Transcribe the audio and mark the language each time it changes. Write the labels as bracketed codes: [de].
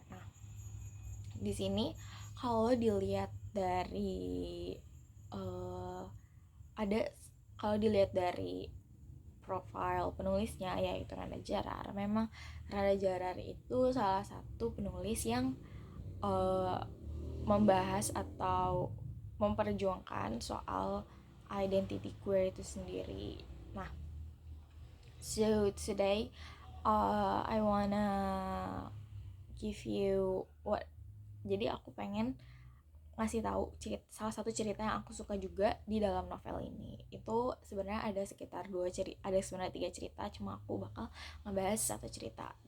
[id] Nah, di sini kalau dilihat dari ada kalau dilihat dari profile penulisnya yaitu Randa Jarar. Memang Randa Jarar itu salah satu penulis yang membahas atau memperjuangkan soal identity queer itu sendiri. Nah, [en] so today I wanna give you what. [id] Jadi aku pengen ngasih tahu salah satu cerita yang aku suka juga di dalam novel ini. Itu sebenarnya ada sekitar ada sebenarnya 3 cerita, cuma aku bakal ngebahas satu cerita.